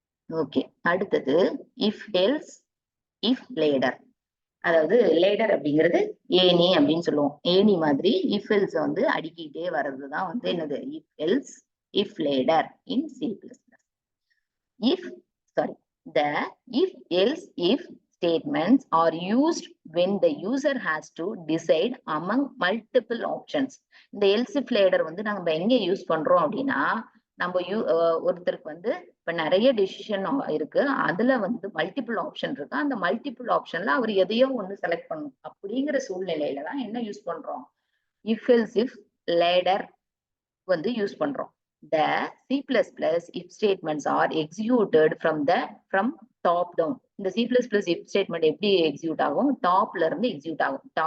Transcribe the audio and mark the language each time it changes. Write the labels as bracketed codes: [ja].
[ta] Okay, அடுத்தது if else if ladder. அதாவது ladder அப்படிங்கிறது ஏனி அப்படின்னு சொல்லுவோம். ஏனி மாதிரி இஃப் எல்ஸ் வந்து அடிக்கிட்டே வர்றதுதான் வந்து என்னது, if else if ladder in C++. [en] If, sorry, the if else if statements are used when the user has to decide among multiple options. [ta] இந்த else if ladder வந்து நம்ம எங்க யூஸ் பண்றோம் அப்படின்னா, நம்ம ஒருத்தருக்கு வந்து இப்ப நிறைய டெசிஷன் இருக்கு, அதுல வந்து மல்டிபிள் ஆப்ஷன் இருக்கு. அந்த மல்டிபிள் ஆப்ஷன்ல அவர் எதையோ ஒண்ணு செலக்ட் பண்ணணும். அப்படிங்கிற சூழ்நிலையில தான் என்ன யூஸ் பண்றோம், if else if ladder வந்து யூஸ் பண்றோம். [en] The C++ if statements are executed from top down. [ta] இந்த C++ if statement எப்படி எக்ஸிக்யூட் ஆகும், டாப்ல இருந்து எக்ஸிக்யூட் ஆகும்.